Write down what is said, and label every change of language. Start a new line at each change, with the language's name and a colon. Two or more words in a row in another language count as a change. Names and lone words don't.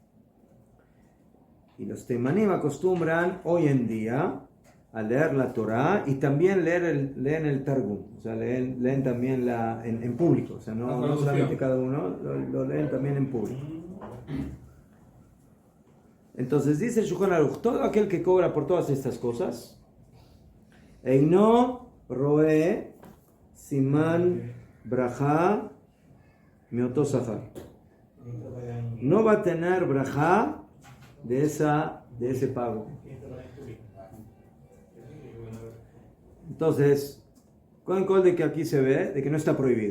Spanish: Y los teimanim acostumbran hoy en día a leer la Torah y también leen el Targum, o sea, leen también en público, o sea, no solamente cada uno, lo leen también en público. Entonces dice el Shulchan Aruch, todo aquel que cobra por todas estas cosas,
Hebrew: אינו רואה סימן ברכה מאותו שכר,
Spanish: no va a tener braja de ese pago. Entonces, con el de que aquí se ve, de que no está prohibido.